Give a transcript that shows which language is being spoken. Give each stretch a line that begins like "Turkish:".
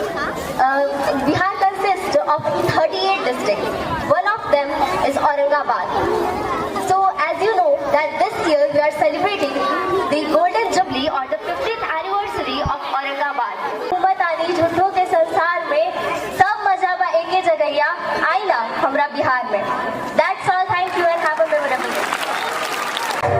English: Bihar consists of 38 districts. One of them is Aurangabad. So as you know that this year we are celebrating the Golden Jubilee or the 50th anniversary of Aurangabad.
Bhojpuri: हुकूमतानी झूठों के संसार में सब मजा बा एके जगहिया आइला हमरा बिहार में.
English: That's all. Thank you and have a memorable day.